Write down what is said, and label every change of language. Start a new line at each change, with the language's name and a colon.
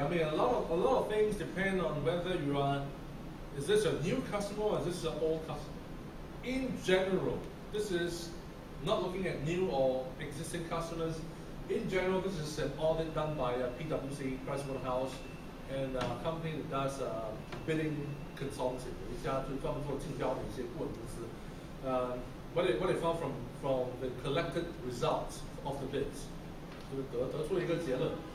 English: I mean, a lot of things depend on whether you are. Is this a new customer or is this an old customer? In general, this is not looking at new or existing customers. In general, this is an audit done by PwC, Pricewaterhouse, and a company that does bidding consulting.
Chinese: 有一家就是专门做竞标的一些顾问公司。
English: What they found from the collected results of the bids，
Chinese: 就是得出了一个结论。